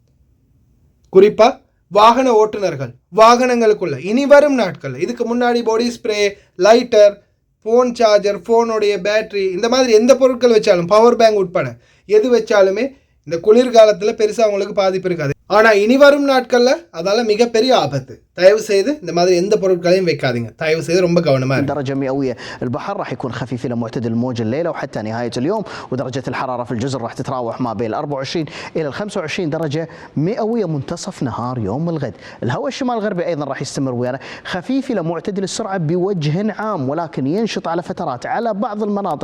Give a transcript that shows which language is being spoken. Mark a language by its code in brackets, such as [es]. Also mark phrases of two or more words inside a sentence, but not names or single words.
[ta] குறிப்பாக வாகன ஓட்டுநர்கள் வாகனங்களுக்குள்ள இனி வரும் நாட்கள், இதுக்கு முன்னாடி [en] body spray, [ta] லைட்டர், [en] phone charger, [ta] ஃபோனுடைய பேட்ரி, இந்த மாதிரி எந்த பொருட்கள் வச்சாலும், [en] power bank [ta] உட்பட எது வச்சாலுமே இந்த குளிர்காலத்தில் பெருசாக அவங்களுக்கு பாதிப்பு இருக்காது. ஆனால் இனி வரும் நாட்களில் அதால் மிகப்பெரிய ஆபத்து. தயவு செய்து இந்த மாதிரி எந்த பொருட்களையும் வைக்காதீங்க. தயவு செய்து ரொம்ப கவனமாக இருங்க. [ar] درجة مئوية البحر راح يكون خفيف إلى معتدل الموج الليلة وحتى نهاية اليوم، ودرجة الحرارة في الجزر راح تتراوح ما بين 24 إلى 25 درجة مئوية منتصف نهار يوم الغد. الهواء الشمال الغربي أيضا راح يستمر ويانا خفيف إلى معتدل السرعة بوجه عام، ولكن ينشط على فترات على بعض المناطق.